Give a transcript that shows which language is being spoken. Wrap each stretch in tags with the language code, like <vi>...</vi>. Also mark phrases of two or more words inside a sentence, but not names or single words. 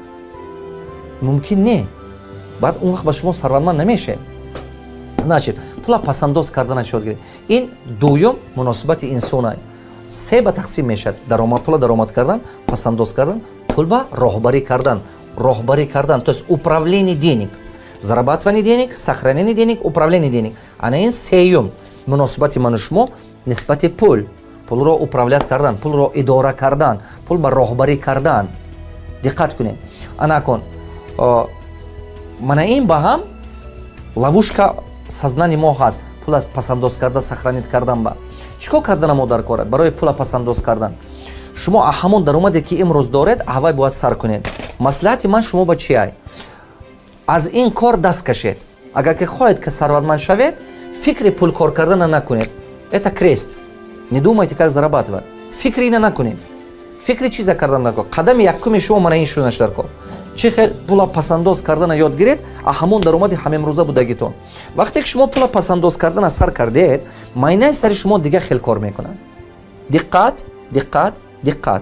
<tg>ممکن نه. بعد اون وقت با شما ثروتمند نمیشه. значит پول پسنداز کردن یاد گیرید. این دوم مناسبت انسانه. 3 به تقسیم میشد. درآمد پول درآمد کردن، پسنداز کردن، پول با راهبری کردن. راهبری کردن</tg> <ru>то есть управление денег. зарабатывание денег, сохранение денег, управление денег.</ru> <tg>Ана این سیوم مناسبت من شما نسبت پول. پول را управлять کردن، پول را اداره کردن، پول با راهبری کردن. دقت کنید. انا کن. من این با هم</tg> <ru>ловушка сознания</ru> <tg>ما هست. پول پسنداز کردن، сохранить کردن با. چیکار کردن ما در کارت برای پول پسنداز کردن؟ شما همون درآمدی که امروز دارید هوای باید سر کنید. مصلحت من شما با چیه؟ از این کار دست کشید. اگر که خواهید که ثروتمند شوید فکر پول کار کردن نکنید.</tg> <ru>Это крест. Не думайте, как зарабатывать.</ru> <tg>Фикри не накунед. Фикри чиза кардан накун. Қадами якуми шумо мана ин шунашдар ко. Чӣ хел пула пасандоз кардана ёд гиред, а ҳамон даромади ҳамемрӯза будагитон. Вақте ки шумо пула пасандоз кардана сар кардед, майнаи сари шумо дига хел кор мекунад. Диққат, диққат, диққат.</tg>